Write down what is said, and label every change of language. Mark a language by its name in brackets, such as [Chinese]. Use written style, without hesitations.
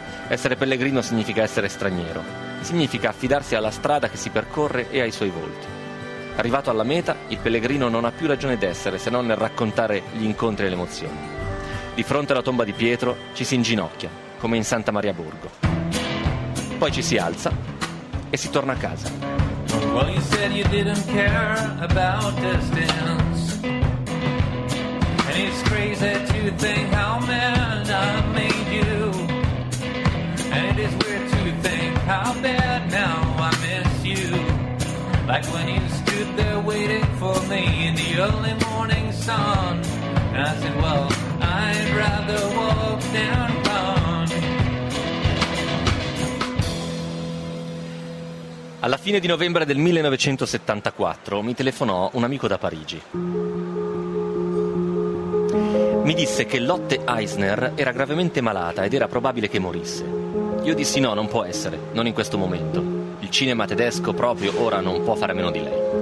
[Italian] Essere pellegrino significa essere straniero. Significa affidarsi alla strada che si percorre e ai suoi volti. Arrivato alla meta, il pellegrino non ha più ragione d'essere se non nel raccontare gli incontri e le emozioni. Di fronte alla tomba di Pietro ci si inginocchia, come in Santa Maria Borgo. Poi ci si alza e si torna a casa. [English] Well, you said you didn't care about distance. And it's crazy to think how mad I made you. And it is weird to think how bad now I miss you. Like when you stood there waiting for me in the early morning sun. And I said, well, I'd rather walk than run. [Italian] Alla fine di novembre del 1974 mi telefonò un amico da Parigi. Mi disse che Lotte Eisner era gravemente malata ed era probabile che morisse. Io dissi no, non può essere, non in questo momento. Il cinema tedesco proprio ora non può fare a meno di lei.